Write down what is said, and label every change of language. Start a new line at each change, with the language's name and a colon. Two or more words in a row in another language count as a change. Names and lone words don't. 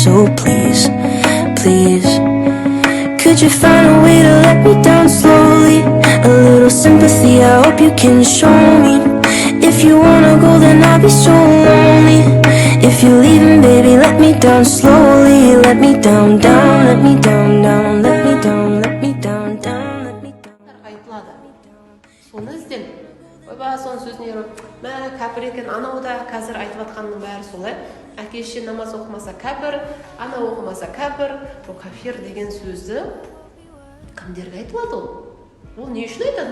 English: So please, please, could you find a way to let me down slowly? A little sympathy, I hope you can show me. If you wanna go, then I'll be so lonely. If you're leaving, baby, let me down slowly. Let me down, down, let me down, down, let me down, let me down, down, let me down.
Kazakh: Айтылады. Соны ізден. Ойбай, соның сөзіне мә кәпір екен, анау да қазір айтып жатқанның бәрі солай. Әке-шеше намаз оқымаса кәпір, ана оқымаса кәпір. Ол кафир деген сөзді кімдерге айтылады ол? Ол не үшін айтады?